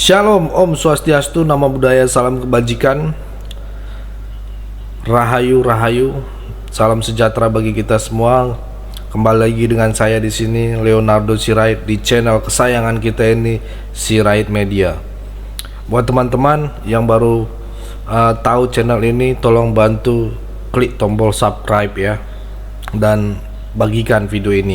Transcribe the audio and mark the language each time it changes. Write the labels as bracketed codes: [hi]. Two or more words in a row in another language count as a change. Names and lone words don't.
[id] Shalom, Om Swastiastu, Namo Buddhaya, salam kebajikan, Rahayu, Rahayu, salam sejahtera bagi kita semua. Kembali lagi dengan saya di sini, Leonardo Sirait, di channel kesayangan kita ini, Sirait Media. Buat teman-teman yang baru tahu channel ini, tolong bantu klik tombol subscribe ya, dan bagikan video ini.